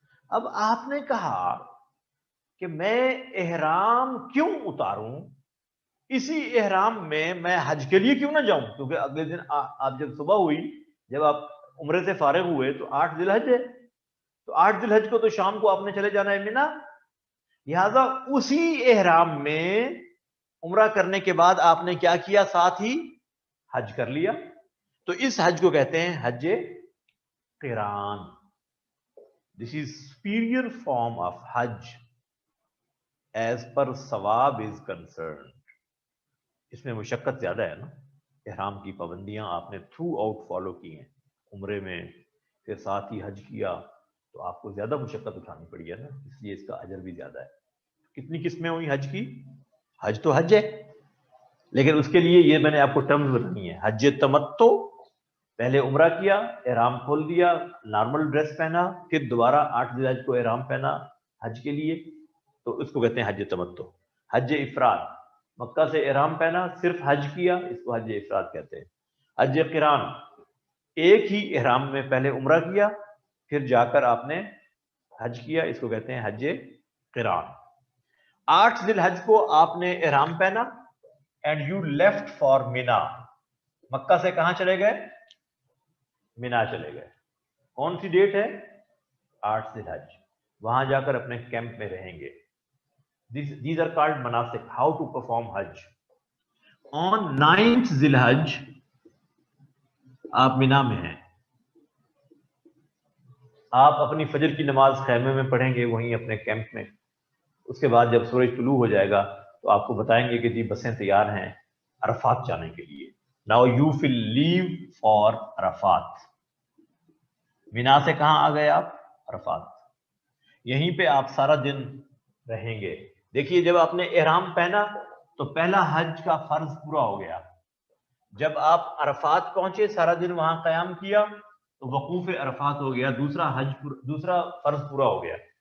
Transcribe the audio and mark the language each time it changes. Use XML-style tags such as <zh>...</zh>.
<ur>اب آپ نے کہا کہ میں احرام کیوں اتاروں, اسی احرام میں حج کے لیے کیوں نہ جاؤں, کیونکہ اگلے دن آپ جب صبح ہوئی, جب آپ عمرے سے فارغ ہوئے تو 8 ذی الحج ہے, تو 8 ذی الحج کو تو شام کو آپ نے چلے جانا ہے مینا. لہذا اسی احرام میں عمرہ کرنے کے بعد آپ نے کیا کیا؟ ساتھ ہی حج کر لیا. تو اس حج کو کہتے ہیں حج قران.</ur> <en>This is superior form of حج as per ثواب is concerned.</en> <ur>اس میں مشقت زیادہ ہے نا, احرام کی پابندیاں آپ نے تھرو آؤٹ فالو کی ہیں عمرے میں, پھر ساتھ ہی حج کیا, تو آپ کو زیادہ مشقت اٹھانی پڑی ہے نا, اس لیے اس کا اجر بھی زیادہ ہے. کتنی قسمیں ہوئی حج کی؟ حج تو حج ہے, لیکن اس کے لیے یہ میں نے آپ کو ٹرمز بتانی ہے. حج تمتع, پہلے عمرہ کیا, احرام کھول دیا, نارمل ڈریس پہنا, پھر دوبارہ 8 ذی الحج کو احرام پہنا حج کے لیے, تو اس کو کہتے ہیں حج تمتع. حج افراد, مکہ سے احرام پہنا, صرف حج کیا, اس کو حج افراد کہتے ہیں. حج قران, ایک ہی احرام میں پہلے عمرہ کیا, پھر جا کر آپ نے حج کیا, اس کو کہتے ہیں حج قران. 8 ذی الحج کو آپ نے احرام پہنا</ur> <en>And you left for Mina.</en> <ur>مکہ سے کہاں چلے گئے؟ مینا چلے گئے. کون سی ڈیٹ ہے؟ 8 ذی الحج. وہاں جا کر اپنے کیمپ میں رہیں گے.</ur> <en>These are called manasik, how to perform Hajj. On 9th</en> <ur>ذی الحج آپ مینا میں ہیں, آپ اپنی فجر کی نماز خیمے میں پڑھیں گے وہیں اپنے کیمپ میں. اس کے بعد جب سورج طلوع ہو جائے گا تو آپ کو بتائیں گے کہ جی بسیں تیار ہیں عرفات جانے کے لیے.</ur> <en>Now you will leave for Arafat.</en> <ur>مینا سے کہاں آ گئے آپ؟ عرفات. یہیں پہ آپ سارا دن رہیں گے. دیکھیے, جب آپ نے احرام پہنا تو پہلا حج کا فرض پورا ہو گیا. جب آپ عرفات پہنچے, سارا دن وہاں قیام کیا, تو وقوف عرفات ہو گیا, دوسرا فرض پورا ہو گیا.</ur>